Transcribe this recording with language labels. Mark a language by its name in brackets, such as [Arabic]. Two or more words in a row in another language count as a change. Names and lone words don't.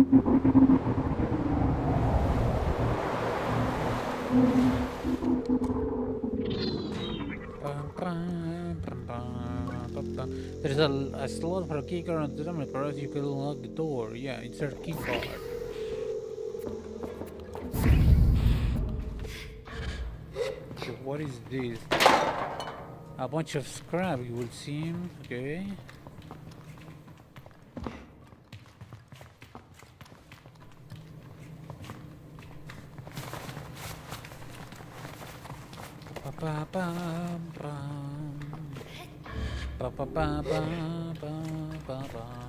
[English] There's a slot for a keycard on the terminal, perhaps you can unlock the door. Yeah, insert keycard. Okay, what is this? A bunch of scrap, it would seem. Okay. Pa pa pa pam. Pa pa pa pa pa pa pa.